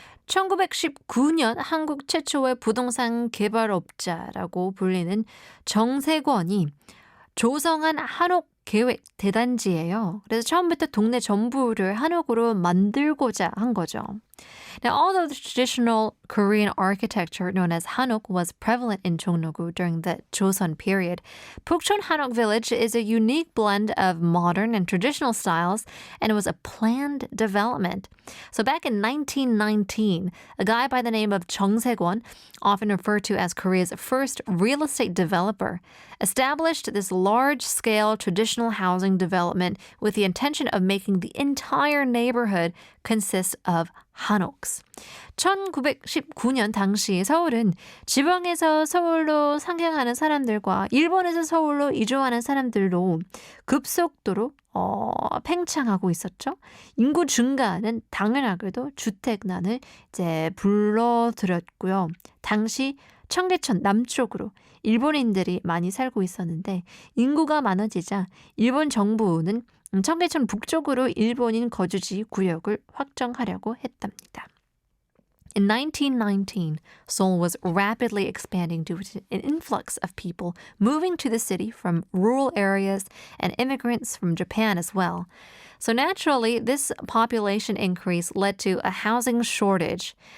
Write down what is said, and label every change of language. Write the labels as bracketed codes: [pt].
[ko] 1919년 한국 최초의 부동산 개발업자라고 불리는 정세권이 조성한 한옥 계획 대단지예요. 그래서 처음부터 동네 전부를 한옥으로 만들고자 한 거죠. [en] Now, although the traditional Korean architecture known as Hanok was prevalent in Jongno-gu during the Joseon period, Bukchon Hanok Village is a unique blend of modern and traditional styles, and it was a planned development. So back in 1919, a guy by the name of Chung Se-kwon, often referred to as Korea's first real estate developer, established this large-scale traditional housing development with the intention of making the entire neighborhood consist of 한옥s. [ko] 1919년 당시 서울은 지방에서 서울로 상경하는 사람들과 일본에서 서울로 이주하는 사람들로 급속도로 팽창하고 있었죠. 인구 증가는 당연하게도 주택난을 이제 불러들였고요. 당시 청계천 남쪽으로 일본인들이 많이 살고 있었는데 인구가 많아지자 일본 정부는 청계천 북쪽으로 일본인 거주지 구역을 확정하려고 했답니다. [en] In 1919, Seoul was rapidly expanding due to an influx of people moving to the city from rural areas and immigrants from Japan as well. So naturally, this population increase led to a housing shortage.